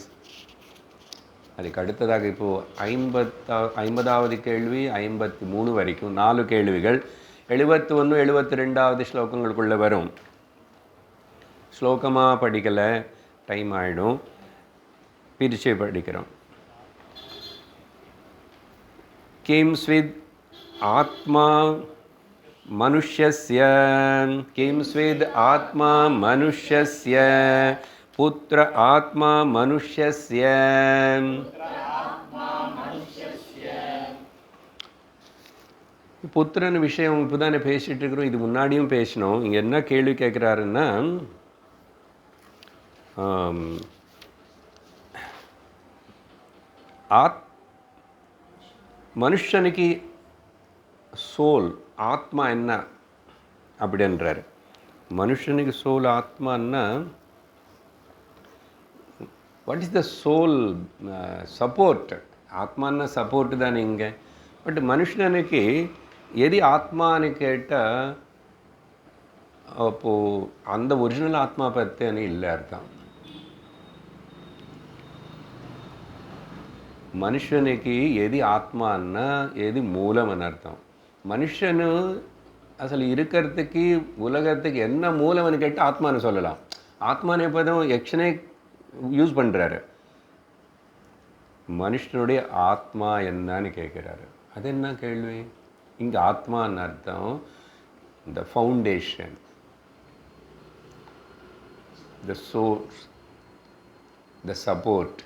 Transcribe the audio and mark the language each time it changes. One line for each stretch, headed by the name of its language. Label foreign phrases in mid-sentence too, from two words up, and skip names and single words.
Tamil: அதுக்கு அடுத்ததாக இப்போது 50வது கேள்வி 53 வரைக்கும் 4 கேள்விகள் 71 72வது ஸ்லோகங்களுக்குள்ளே வரும். ஸ்லோகமாக படிக்கலை, டைம் ஆகிடும், பிரித்து படிக்கிறோம்.
Sanskrit: किं स्वित् आत्मा मनुष्यस्य किं स्वेद आत्मा मनुष्यस्य पुत्र आत्मा मनुष्यस्य
Tamil: புத்திரன் விஷயம் இப்போ தானே பேசிகிட்டு இருக்கிறோம். இது முன்னாடியும் பேசினோம். இங்கே என்ன கேள்வி கேட்குறாருன்னா, மனுஷனுக்கு சோல் ஆத்மா என்ன அப்படின்றாரு. மனுஷனுக்கு சோல் ஆத்மான்னா
English: what is the soul support?
Tamil: ஆத்மான்னா சப்போர்ட்டு தானே இங்கே. பட் மனுஷனுக்கு எது ஆத்மான்னு கேட்டால் அப்போது அந்த ஒரிஜினல் ஆத்மா பற்றினு இல்லை அர்த்தம்.
Telugu: మనుషునికి ఏది ఆత్మ అన్నా ఏది మూలం అని అర్థం. మనుషను అసలు
Tamil: இருக்கிறதுக்கு உலகத்துக்கு என்ன மூலம்னு கேட்டு ஆத்மான்னு சொல்லலாம். ஆத்மானே பதம் யக்ஷனே யூஸ் பண்ணுறாரு. மனுஷனுடைய ஆத்மா என்னன்னு கேட்குறாரு. அது என்ன கேள்வி? இங்கே ஆத்மான்னு அர்த்தம்
English: the foundation, the source, the support.